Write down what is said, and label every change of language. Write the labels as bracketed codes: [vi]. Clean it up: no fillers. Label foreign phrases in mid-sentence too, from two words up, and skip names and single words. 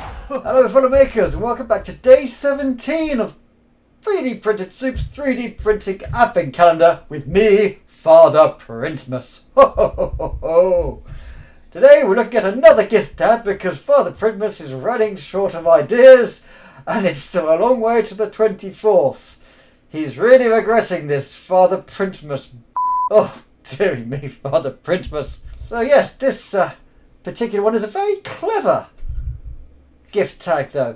[en] Hello fellow makers and welcome back to day 17 of 3D Printed Soup's 3D Printing Advent Calendar with me, Father Printmas. Ho ho ho ho ho! Today we're looking at another gift tab because Father Printmas is running short of ideas and it's still a long way to the 24th. He's really regretting this, Father Printmas. Oh, dearie me, Father Printmas. So yes, this particular one is a very clever gift tag though.